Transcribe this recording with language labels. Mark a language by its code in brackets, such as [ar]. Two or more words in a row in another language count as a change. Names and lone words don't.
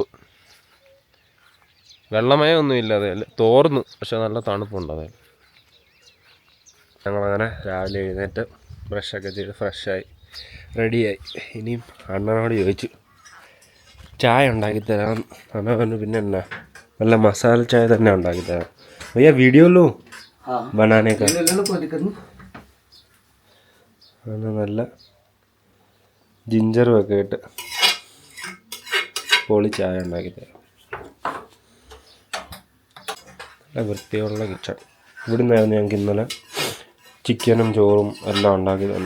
[ml] വെള്ളമയമൊന്നും ഇല്ലാതെ തോർന്നു, പക്ഷെ നല്ല തണുപ്പുണ്ട്. അതെ, ഞങ്ങളങ്ങനെ രാവിലെ എഴുന്നേറ്റ് ബ്രഷൊക്കെ ചെയ്ത് ഫ്രഷായി റെഡിയായി. ഇനിയും അണ്ണനോട് ചോദിച്ചു ചായ ഉണ്ടാക്കി തരാം. അണ്ണ പറഞ്ഞു പിന്നെ എന്നാ നല്ല മസാല ചായ തന്നെ ഉണ്ടാക്കി തരാം. [hi] भैया वीडियो लो बनाने का. [ml] നല്ല ജിഞ്ചറും ഒക്കെ ഇട്ട് പൊളി ചായ ഉണ്ടാക്കി തരാം. നല്ല വൃത്തിയുള്ള കിച്ചൺ. ഇവിടെ നിന്നായിരുന്നു ഞങ്ങൾക്ക് ഇന്നലെ ചിക്കനും ചോറും എല്ലാം ഉണ്ടാക്കി തന്നെ.